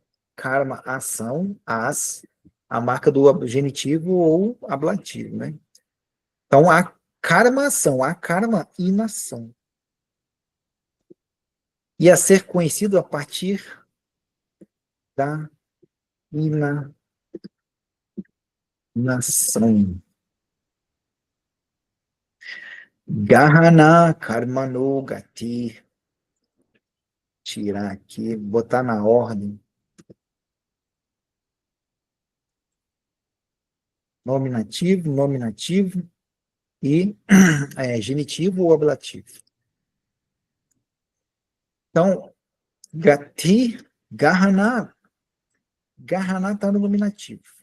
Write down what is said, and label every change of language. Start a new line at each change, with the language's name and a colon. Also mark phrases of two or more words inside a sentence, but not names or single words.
Portuguese: Karma, ação, a marca do genitivo ou ablativo, né? Então, a karma, ação, a karma, inação. E a ser conhecido a partir da inação.
Sanskrit: Gahana karmano gati.
Portuguese: Tirar aqui, botar na ordem. Nominativo, nominativo e genitivo ou ablativo. Então, gati, gahana está no nominativo.